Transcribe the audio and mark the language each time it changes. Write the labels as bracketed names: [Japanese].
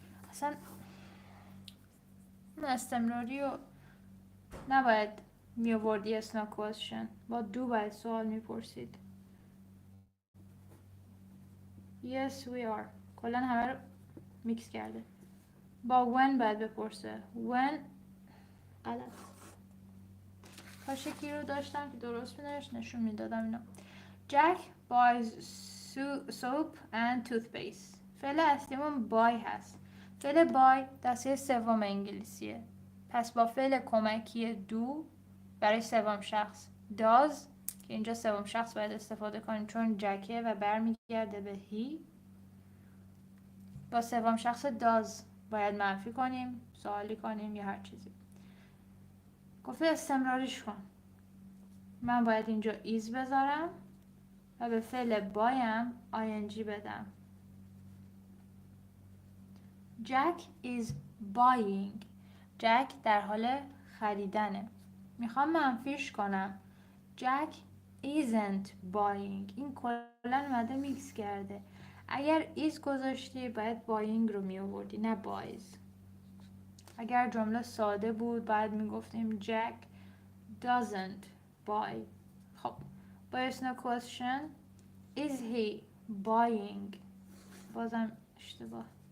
[Persian] اصلا استمراری رو نباید می آوردی اسنا کوشن، با دو باید سوال میپرسید. [English] Yes, we are. [Persian] کلا همه رو میکس کرده. با when باید بپرسه. [English] When غلط. [Persian] کاش یکی رو داشتم که درست میدنش نشون میدادم اینا. [English] Jack buys soap and toothpaste. [Persian] فعل اصلیمون buy هست. فعل buy دسته سوم انگلیسیه. پس با فعل کمکی do برای سوم شخص does که اینجا سوم شخص باید استفاده کنیم چون جکه و برمیگرده به he. با سوم شخص does باید منفی کنیم، سوالی کنیم یا هر چیزی. گفته استمراریش کن. من باید اینجا is بذارم و به فعل بایم ing بدم. [English] Jack is buying. [Persian] Jack در حال خریدنه. میخوام منفیش کنم. [English] Jack isn't buying. [Persian] این کلا اومده میکس کرده. اگر is گذاشتی باید buying رو می آوردی نه buys. اگر جمله ساده بود باید میگفتیم [English] Jack doesn't buy. [Persian] خب باید [English] no question. Is he buying؟ [Persian] بازم اشتباه.